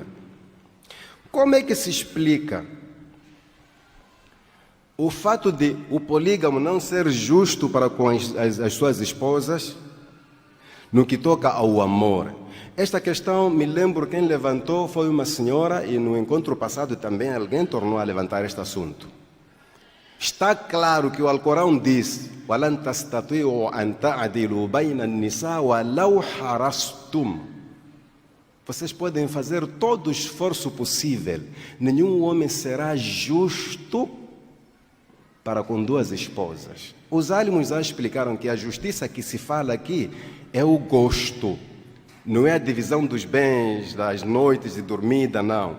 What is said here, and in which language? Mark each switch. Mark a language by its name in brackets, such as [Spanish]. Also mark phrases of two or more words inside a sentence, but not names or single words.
[Portuguese] Como é que se explica o fato de o polígamo não ser justo para com as suas esposas no que toca ao amor? Esta questão, me lembro, quem levantou foi uma senhora e no encontro passado também alguém tornou a levantar este assunto. Está claro que o Alcorão diz: [Arabic] وَلَنْ تَسْتَطِيعُوا أَنْ تَعْدِلُوا بَيْنَ النِّسَاءِ وَلَوْ حَرَصْتُمْ. [Portuguese] Vocês podem fazer todo o esforço possível. Nenhum homem será justo para com 2 esposas. Os álamos já explicaram que a justiça que se fala aqui é o gosto. Não é a divisão dos bens, das noites de dormida, não.